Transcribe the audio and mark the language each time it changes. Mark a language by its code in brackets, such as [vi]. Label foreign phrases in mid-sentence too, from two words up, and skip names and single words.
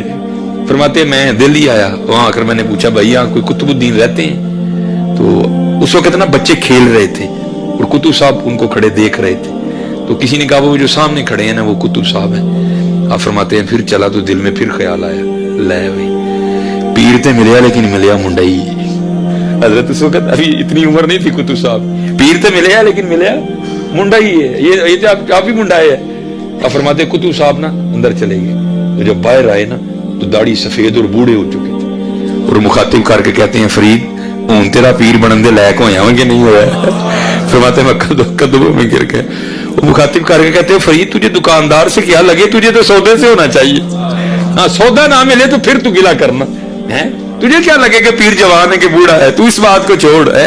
[ur] فرماتے ہیں میں دل آیا، وہاں آ کر میں نے پوچھا بھائی یہاں کوئی قطب الدین رہتے ہیں؟ تو اس وقت نا بچے کھیل رہے تھے اور قطب صاحب ان کو کھڑے دیکھ رہے تھے، تو کسی نے کہا وہ جو سامنے کھڑے ہیں نا وہ قطب صاحب ہیں۔ آپ فرماتے ہیں پھر چلا تو دل میں پھر خیال آیا، [pa] لے بھائی پیر تے ملیا لیکن ملیا منڈا ہی۔ [ur] حضرت اس وقت ابھی اتنی عمر نہیں تھی قطب صاحب، [pa] پیر تے ملیا لیکن ملیا منڈا ہی ہے، [ur] یہ آپ بھی منڈا ہے۔ آپ فرماتے ہیں قطب صاحب نا اندر چلے گئے، تو جب باہر آئے نا تو داڑھی سفید اور بوڑھے ہو چکے تھے، اور مخاطب کر کے کہتے ہیں فرید ہوں [pa] تیرا پیر بنن دے لائق ہویا [ur] ہوں کہ نہیں ہوا؟ فرماتے ہیں میں قدموں میں گر گیا۔ وہ مخاطب کر کے کہتے ہیں فرید تجھے دکاندار سے کیا لگے، تجھے تو سودے سے ہونا چاہیے، ہاں سودا نہ ملے تو پھر تو گلا کرنا ہے، تجھے کیا لگے کہ پیر جوان ہے کہ بوڑھا ہے، تو اس بات کو چھوڑ ہے۔